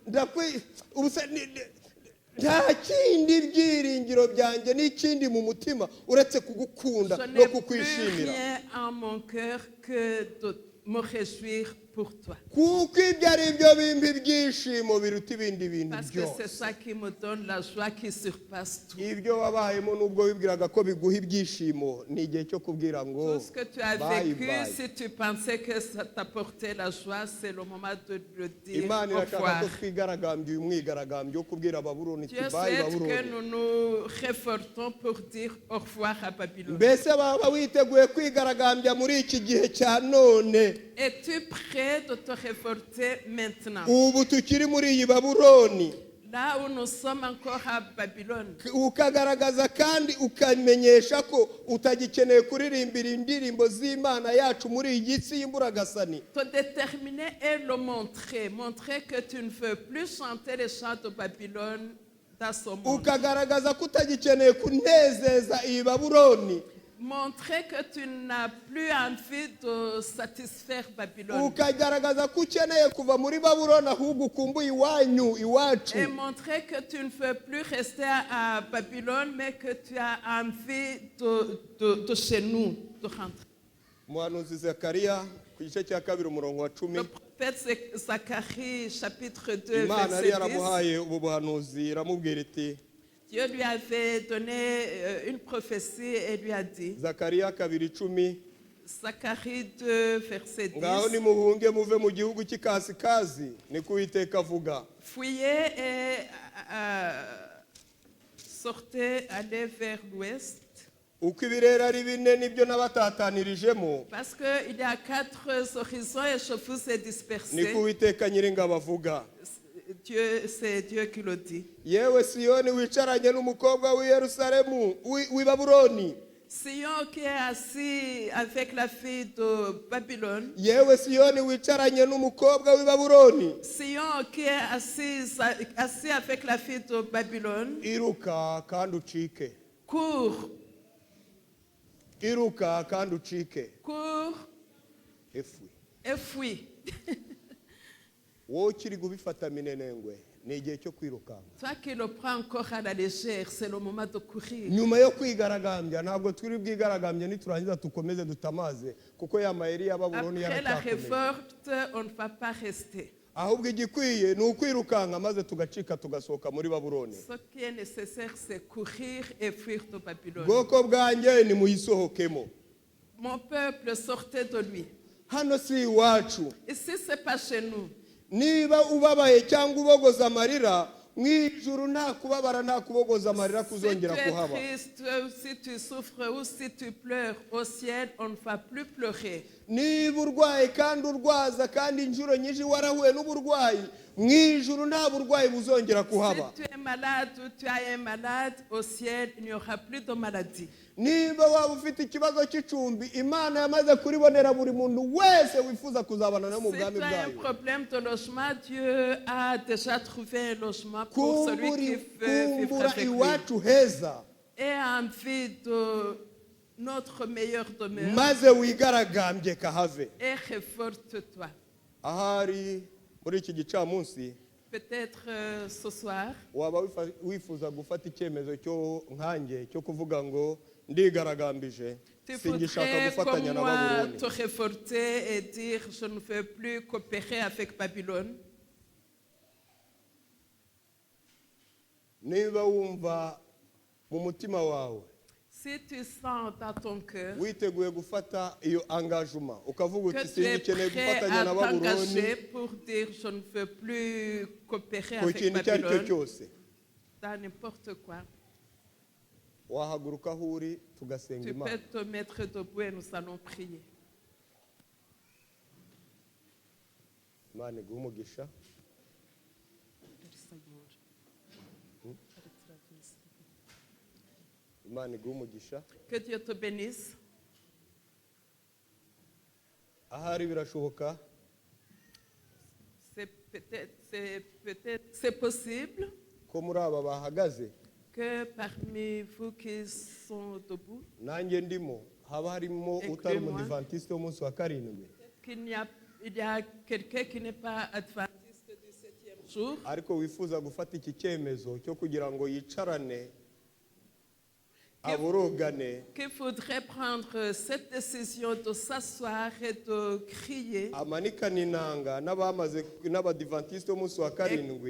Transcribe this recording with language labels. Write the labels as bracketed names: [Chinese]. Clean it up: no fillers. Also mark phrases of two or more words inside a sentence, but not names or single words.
[Kinyarwanda] nta kindi byiringiro byanjye n'ikindi mu mutima uretse kugukunda [French] je no n'ai plus [Kinyarwanda] kukwishimira. [French] rien en mon cœur que de me réjouir pour toi. [Kinyarwanda] Kuko ibyo ari byo bimpa ibyishimo biruta ibindi bintu [French] Parce que c'est [Kinyarwanda] byose. [French] ça qui me donne la joie qui surpasse tout. [Kinyarwanda] Ibyo wabayemo nubwo wibwiraga ko biguha ibyishimo ni igihe cyo kubwira ngo [French] Tout ce que tu as [Kinyarwanda] bye [French] vécu, [Kinyarwanda] bye. [French] si tu pensais que ça t'apportait la joie, c'est le moment de le dire [Kinyarwanda] Imana [French] au [Kinyarwanda] irashaka [French] revoir. [Kinyarwanda] ko twigaragambya uyu mwigaragambyo wo kubwira Babuloni [French] Dieu [Kinyarwanda] iti bayi [French] souhaite que [Kinyarwanda] Babuloni. [French] nous nous réfortons pour dire au revoir à Babylone. [Kinyarwanda] Mbese baba witeguye kwigaragambya muri iki gihe cya none? [French] Es-tu prêt de te révolter maintenant? [Kinyarwanda] Ubu tukiri muri iyi Babuloni, [French] Là où nous sommes encore à Babylone. [Kinyarwanda] ukagaragaza kandi ukamenyesha ko utagikeneye kuririmbira indirimbo z'Imana yacu muri iyi si y'Imburagasani. [French] Te déterminer et le montrer. Montrer que tu ne veux plus chanter les chants de Babylone dans ce monde. [Kinyarwanda] Ukagaragaza ko utagikeneye kunezeza iyi Babuloni. [French] Montrer que tu n'as plus envie de satisfaire Babylone. [Kinyarwanda] Ukagaragaza ko ukeneye kuva muri Babuloni ahubwo ukumbuye iwanyu iwacu. [French] Et montrer que tu ne veux plus rester à Babylone, mais que tu as envie de chez nous, de rentrer. [Kinyarwanda] Umuhanuzi Zakariya ku gice cya 2 umurongo wa 10. [French] Le prophète Zacharie, chapitre 2, [Kinyarwanda] Imana yari [French] verset 10. [Kinyarwanda] yaramuhaye ubu buhanuzi iramubwira iti, [French] Dieu lui avait donné une prophétie et lui a dit, [Kinyarwanda] Zakariya 2:10, [French] Zacharie 2, verset 10, [Kinyarwanda] ngaho nimuhunge muve mu gihugu cy'ikasikazi niko Uwiteka avuga. [French] fuyez et sortez, allez vers l'ouest, [Kinyarwanda] Uko ibirere ari bine nibyo nabatatanirijemo [French] parce qu'il y a 4 horizons et je vous ai dispersés. [Kinyarwanda] niko Uwiteka Nyiringabo avuga. [French] Dieu, c'est Dieu qui le dit. [Kinyarwanda] Yewe Siyoni wicaranye n'umukobwa w'i Yerusalemu w'i Babuloni, [French] Sion qui est assis avec la fille de Babylone, [Kinyarwanda] yewe siyoni wicaranye n'umukobwa w'i babuloni, [French] Sion qui est assis avec la fille de Babylone, [Kinyarwanda] iruka kandi ucike, [French] cours, [Kinyarwanda] iruka kandi ucike, [French] cours efwi. et fuis. [Kinyarwanda] Wowe ukiri gubifata minenengwe ni igihe cyo kwirukanka. [French] Toi qui le prends encore à la légère, c'est le moment de courir. [Kinyarwanda] Nyuma yo kwigaragambya ntabwo turi bwigaragambye niturangiza tukomeze dutamaze kuko ya mayeri ya babuloni [French] Après la [Kinyarwanda] yaracyakomeye. [French] révolte, on ne va pas rester. [Kinyarwanda] Ahubwo igikwiye ni ukwirukanka maze tugacika tugasohoka muri babuloni. [French] Ce qui est nécessaire, c'est courir et fuir de Babylone. [Kinyarwanda] Bwoko bwanjye ni muyisohokemo. [French] Mon peuple sortait de lui. [Kinyarwanda] Hano si iwacu. [French] Ici, ce n'est pas chez nous. [Kinyarwanda] Niba ubabaye cyangwa ubogoza amarira mu ijuru nta kubabara nta kubogoza amarira [French] Si tu [Kinyarwanda] kuzongera [French] es [Kinyarwanda] kuhaba. [French] triste, si tu souffres ou si tu pleures au ciel, on ne va plus pleurer. [Kinyarwanda] Niba urwaye kandi urwaza kandi inshuro nyinshi warahuye n'uburwayi mu ijuru nta burwayi buzongera kuhaba. [French] Si tu es malade ou tu as un malade, au ciel, il n'y aura plus de maladie. [Kinyarwanda] Niba waba ufite ikibazo cy'icumbi Imana yamaze kuribonera buri muntu wese wifuza kuzabana na mu [French] Si [Kinyarwanda] bwami [French] tu as un [Kinyarwanda] bwayo. [French] problème de logement, Dieu a déjà trouvé un logement pour celui qui veut vivre [Kinyarwanda] Kumbura [French] avec lui [Kinyarwanda] iwacu heza [French] et a envie de notre meilleure demeure. [Kinyarwanda] maze wigaragambye kahave. [French] Et révolte-toi. [Kinyarwanda] Ahari muri iki gicamunsi [French] Peut-être ce soir, [Kinyarwanda] waba wifuza gufata icyemezo cyo nkanjye cyo kuvuga ngo ndigaragambije [French] tu [Kinyarwanda] singishaka [French] voudrais [Kinyarwanda] gufatanya [French] comme [Kinyarwanda] na [French] moi [Kinyarwanda] babuloni. [French] te révolter et dire je ne veux plus coopérer avec Babylone. [Kinyarwanda] Niba wumva mu mutima wawe [French] Si tu sens dans ton cœur [Kinyarwanda] witeguye gufata iyo engagement ukavuga uti [French] que tu es [Kinyarwanda] singikeneye [French] prêt [Kinyarwanda] gufatanya [French] à [Kinyarwanda] na babuloni [French] t'engager pour dire je ne veux plus coopérer [Kinyarwanda] ku [French] avec [Kinyarwanda] kintu icyo ari cyo [French] Babylone [Kinyarwanda] cyose [French] dans n'importe quoi, [Kinyarwanda] wahaguruka aho uri tugasenga [French] tu [Kinyarwanda] Imana. [French] peux te mettre debout et nous allons prier. [Kinyarwanda] Imana iguhe umugisha. Imana iguhe umugisha. [French] Que Dieu te bénisse. [Kinyarwanda] Ahari birashoboka [French] C'est possible [Kinyarwanda] ko muri aba bahagaze [French] que parmi vous qui sont debout, [Kinyarwanda] nanjye ndimo haba harimo utari umudivantiste w'umunsi wa karindwi, [French] il y a quelqu'un qui n'est pas adventiste du 7e jour, [Kinyarwanda] ariko wifuza gufata iki cyemezo cyo kugira ngo yicarane aborogane [French] qui voudrait prendre cette décision de s'asseoir et de crier, [Kinyarwanda] amanikana inanga n'abadivantiste b'umunsi wa [French] et [Kinyarwanda] karindwi